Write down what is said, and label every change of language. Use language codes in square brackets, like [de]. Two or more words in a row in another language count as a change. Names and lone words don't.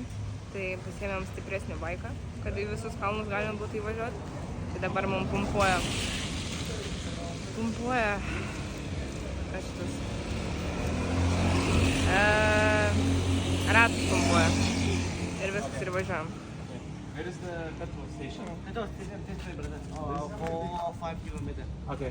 [lt] Tai pasiėmėm stipresnį baiką, kad į visus kalnus galima būtų įvažiuoti. Tai dabar mums pumpuoja. Kas šitas? Ratus pumpuoja. Ir viskas ir važiuojam. [en] Where is the petrol station? Petrol station, this way, brother. 4 or 5 kilometers. Okay.